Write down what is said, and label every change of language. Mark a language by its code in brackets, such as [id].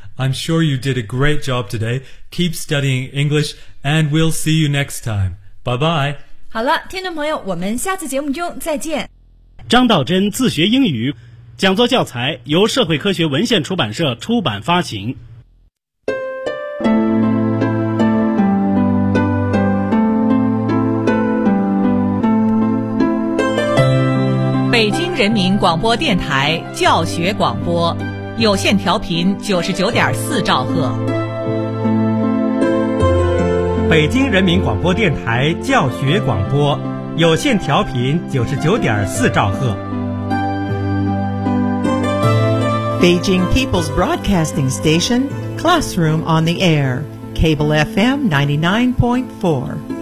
[en] I'm sure you did a great job today. Keep studying English, and we'll see you next time. Bye bye. [zh] 好了，听众朋友，我们下次节目中再见。张道真自学英语讲座教材由社会科学文献出版社出版发行。北京人民广播电台教学广播有线调频99.4兆赫。北京人民广播电台教学广播有线调频99.4兆赫。 [en] Beijing People's Broadcasting Station, Classroom on the Air, Cable FM 99.4.